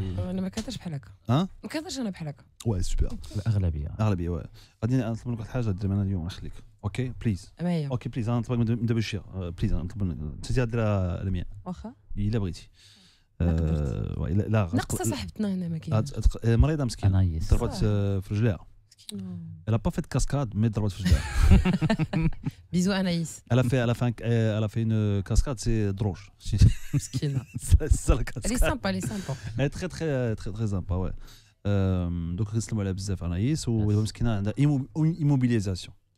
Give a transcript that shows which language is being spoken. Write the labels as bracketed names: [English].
[Arabic] انا ما كنتش بحال هكا ما كنتش انا بحال هكا [French] Ouais super. [Arabic] الاغلبيه وي غادي نطلب لك واحد الحاجه دير انا اليوم نخليك اوكي بليز ما هي اوكي بليز انا نطلب من دابا الشيء بليز نطلب انت ديرها المية واخا الا بغيتي لا ناقصه صاحبتنا هنا ما كاينش مريضه مسكينه انايس ضربت في رجليها [French] Elle a pas fait de cascade, mais [Arabic] ضربت في رجليها. [French] Bisous Anaïs. Elle a fait une cascade, c'est droge. [Arabic] مسكينه. [French] C'est ça la cascade. Elle est sympa, elle est sympa. Elle est très sympa, ouais. [Arabic] Donc نسلموا عليها بزاف انايس ومسكينه عندها immobilisation.